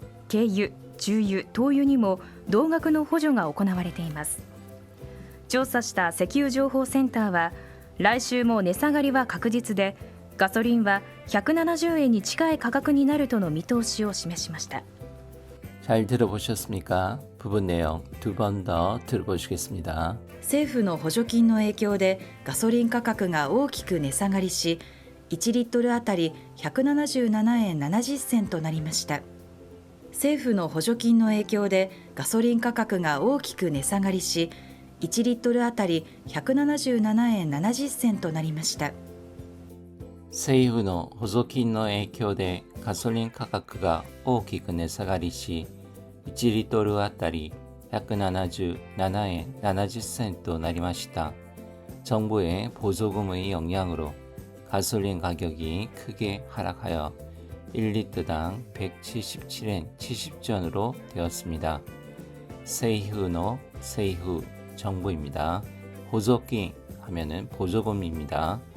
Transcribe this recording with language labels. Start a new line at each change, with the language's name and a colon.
Japanese: 軽油、重油、灯油にも同額の補助が行われています。調査した石油情報センターは、来週も値下がりは確実で、ガソリンは170円に近い価格になるとの見通しを示しました。
Korean: 잘 들어보셨습니까? 부분 내용 두 번 더 들어보시겠습니다.
Japanese: 政府の補助金の影響でガソリン価格が大きく値下がりし、1リットルあたり177円70銭となりました。政府の補助金の影響でガソリン価格が大きく値下がりし、1リットルあたり177円70銭となりました。政府の補助金の影響でガソリン価格が大きく値下がりし、1リットルあたり177円70銭となりました。
Korean: 정부의 보조금의 영향으로 가솔린 가격이 크게 하락하여 1리터당 177엔 70전으로 되었습니다. 세이후노 세이후 정부입니다. 보조금 하면은 보조금입니다.